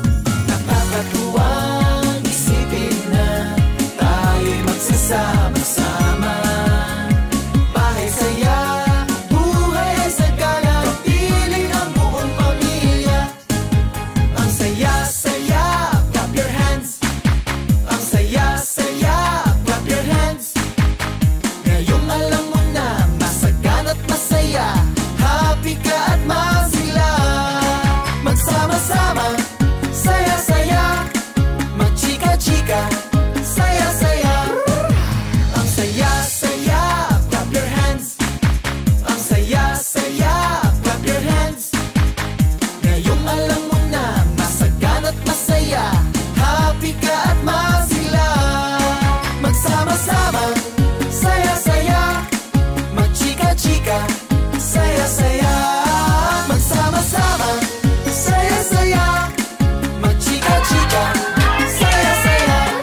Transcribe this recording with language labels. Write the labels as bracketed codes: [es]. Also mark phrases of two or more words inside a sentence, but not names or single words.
[tl] Nakakatuwang isipin na tayo'y magsasama-sama. Bahay saya, buhay sagana, kapiling ang buong pamilya. Ang saya-saya, [en] clap your hands. [tl] Ang saya-saya, [en] clap your hands. [tl] Ngayong alam mo na, masagana't masaya, happy ka at masigla. Magsama-sama, saya-saya, magchika-chika, saya-saya. Ang saya-saya, [en] clap your hands. [tl] Ang saya-saya, [en] clap your hands. [tl] Ngayong alam mo na, masagana't masaya, happy ka at masigla. Magsama-sama, saya-saya, magchika-chika, saya-saya. Magsama-sama, saya-saya, magchika-chika, saya-saya.